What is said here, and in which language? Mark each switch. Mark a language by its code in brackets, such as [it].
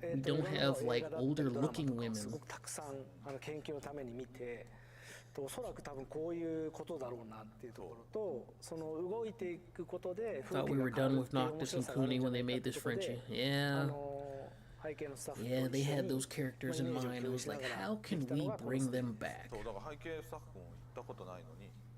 [en] We don't have like older looking women. [ja] すごくたくさん研究のために見て、おそらく多分こういうことだろうなっていうところと、その動いていくことで [en] Thought we were done with Noctis and Cooney when they made this Frenchie. Yeah. Yeah, they had those characters in mind. I was like, how can we bring them back? [ja] そうだから背景スタッフも行ったことないのに、